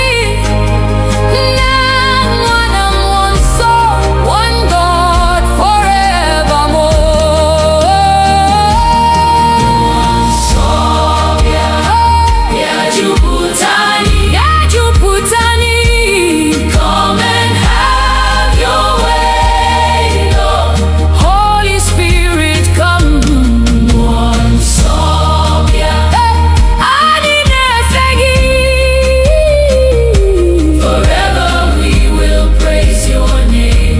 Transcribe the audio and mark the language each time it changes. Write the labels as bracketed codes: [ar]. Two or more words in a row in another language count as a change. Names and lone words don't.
[ig] Nna, Nwa na Mmụọ Nsọ, [en] one God forevermore. [ig] Ya jupụta anyị. Ya jupụta anyị. [en] Come and have your way, Lord. Holy Spirit, come. [ig] Nsọ bịa. Anyị na-efe gị. [en] Forever we will praise your name.